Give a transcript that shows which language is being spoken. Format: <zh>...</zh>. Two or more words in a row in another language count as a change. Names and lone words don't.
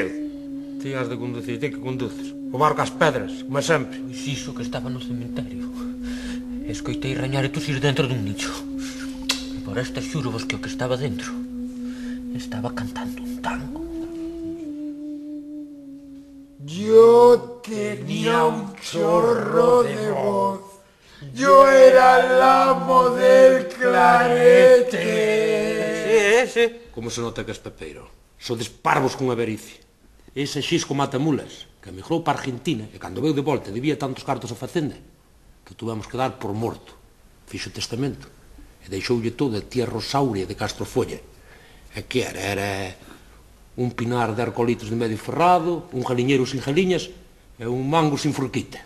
<gl>Ti has de conducir, ti que conduces. O barco ás pedras, como sempre. Pois iso que estaba no cementerio. Escoitei rañar e tosir dentro dun nicho. E por esta xuro vos que o que estaba dentro estaba cantando un tango.</gl> <es>Yo tenía un chorro de voz. Yo era el amo del clarete. Sí. Como se nota que es pepeiro.</es> <gl>Sodes parvos con avericia. Ese Xisco Matamulas, que emigrou para Argentina, e cando veu de volta debía tantos cartos a facenda, que tuvemos que dar por morto. Fixo testamento. E deixoulle todo a tía Rosauria de Castrofolla. E que era? Era un pinar de arcolitos de medio ferrado, un jaliñeiro sin jaliñas e un mango sin forquita.</gl>